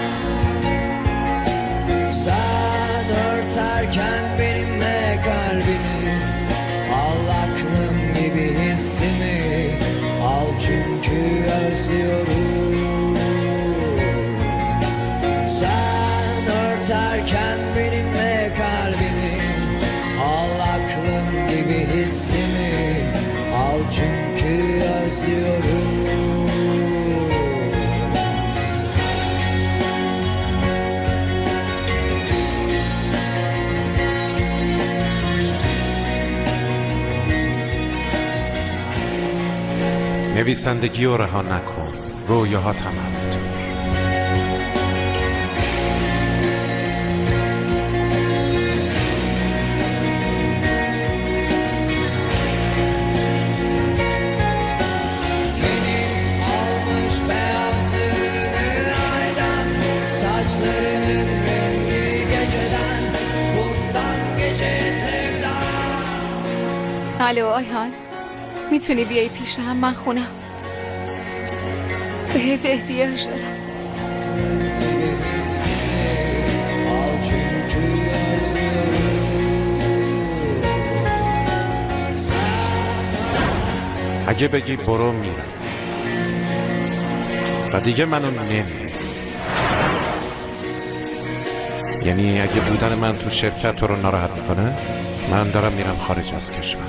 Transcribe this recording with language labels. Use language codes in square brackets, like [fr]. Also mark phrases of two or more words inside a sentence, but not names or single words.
[tr] Sen örterken benimle kalbini, al aklım gibi hissimi, al çünkü özlüyorum. Sen örterken benimle kalbini, al aklım gibi hissimi, al çünkü özlüyorum. [fa] نویسندگی رو رها نکن، رویاها تمام. [tr] Tenin almış beyazlığını aydan, saçlarının rengi geceden, bundan geceye sevda. [fa] الو آیهان، میتونی بیای پیشم؟ من خونم، بهت احتیاج دارم. [tr] Al çünkü özlüyorum. [fa] اگه بگی برو میرم و دیگه منو نمیری. یعنی اگه بودن من تو شرکت تو رو ناراحت میکنه، من دارم میرم خارج از کشور.